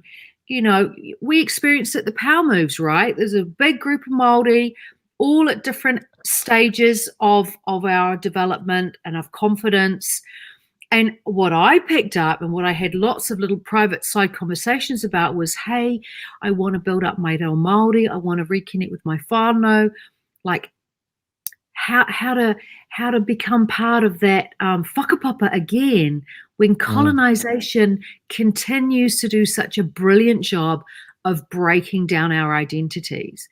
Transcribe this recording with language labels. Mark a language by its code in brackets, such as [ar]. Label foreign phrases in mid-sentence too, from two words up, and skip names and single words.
[en] You know, we experienced it, the power moves, right? There's a big group of Māori all at different stages of our development and of confidence. And what I picked up and what I had lots of little private side conversations about was, hey, I want to build up my reo Māori. I want to reconnect with my whānau. Like, how to become part of that whakapapa again when colonisation continues to do such a brilliant job of breaking down our identities.